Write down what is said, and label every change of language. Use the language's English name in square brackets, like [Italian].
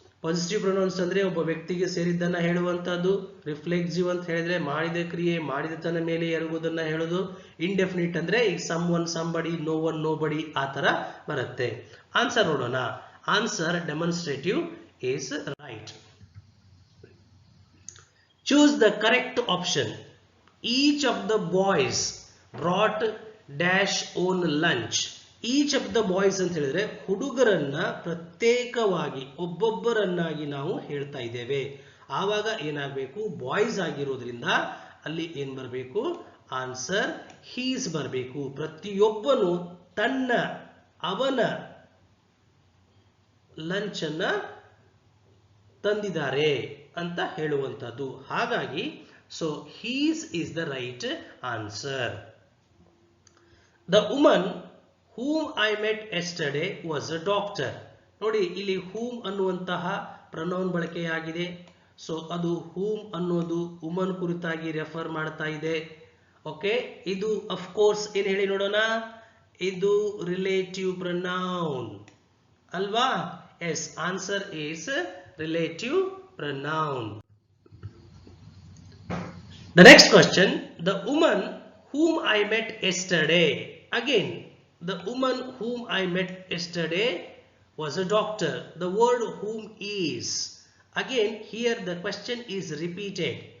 [Kannada] Positive pronounce ಅಂದ್ರೆ ಒಬ್ಬ ವ್ಯಕ್ತಿಗೆ ಸೇರಿದ್ದನ್ನ ಹೇಳುವಂತಹದ್ದು. ರಿಫ್ಲೆಕ್ಸಿವ್ ಅಂತ ಹೇಳಿದ್ರೆ ಮಾಡಿದ ಕ್ರಿಯೆ ಮಾಡಿದತನ ಮೇಲೆ ಎರಗುವುದನ್ನ ಹೇಳೋದು. ಇಂಡೆಫಿನಿಟ್ ಅಂದ್ರೆ ಈಗ some one, somebody, no one, no ಬಡಿ ಆ ತರ ಬರುತ್ತೆ. ಆನ್ಸರ್ ನೋಡೋಣ. [English] Answer demonstrative is right. Choose the correct option. Each of the boys brought dash own lunch. Each of the boys [Kannada] ಅಂತ ಹೇಳಿದ್ರೆ ಹುಡುಗರನ್ನ ಪ್ರತ್ಯೇಕವಾಗಿ ಒಬ್ಬೊಬ್ಬರನ್ನಾಗಿ ನಾವು ಹೇಳ್ತಾ ಇದ್ದೇವೆ. ಆವಾಗ ಏನಾಗಬೇಕು? ಬಾಯ್ಸ್ ಆಗಿರೋದ್ರಿಂದ ಅಲ್ಲಿ ಏನ್ ಬರಬೇಕು? ಆನ್ಸರ್ ಹೀಸ್ ಬರಬೇಕು. ಪ್ರತಿಯೊಬ್ಬನು ತನ್ನ ಅವನ ಲಂಚ್ ಅನ್ನ ತಂದಿದ್ದಾರೆ ಅಂತ ಹೇಳುವಂತದ್ದು. ಹಾಗಾಗಿ [English] So his is the right answer. The woman whom I met yesterday was a doctor. [Kannada] ನೋಡಿ ಇಲ್ಲಿ ಹೂಮ್ ಅನ್ನುವಂತಹ ಪ್ರನೌನ್ ಬಳಕೆಯಾಗಿದೆ. ಸೊ ಅದು ಹೂಮ್ ಅನ್ನೋದು ವುಮನ್ ಕುರಿತಾಗಿ ರೆಫರ್ ಮಾಡ್ತಾ ಇದೆ. ಓಕೆ, ಇದು ಅಫ್ ಕೋರ್ಸ್ ಏನ್ ಹೇಳಿ ನೋಡೋಣ? ಇದು ರಿಲೇಟಿವ್ ಪ್ರನೌನ್ ಅಲ್ವಾ? [English] Yes, answer is relative pronoun. The next question. The woman whom I met yesterday. Again, the woman whom I met yesterday was a doctor. The word whom is. Again, here the question is repeated.